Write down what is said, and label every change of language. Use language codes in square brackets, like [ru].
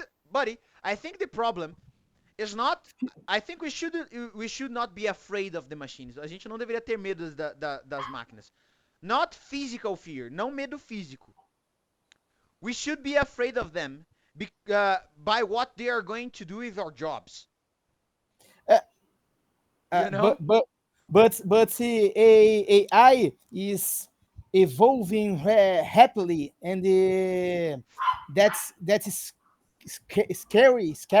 [en] Buddy, I think the problem is not. I think we should not be afraid of the machines. [pt] A gente não deveria ter medo das máquinas. [en] Not physical fear, [pt] não medo físico. [en] We should be afraid of them by what they are going to do with our jobs. You know? but AI is evolving happily, and that is scary,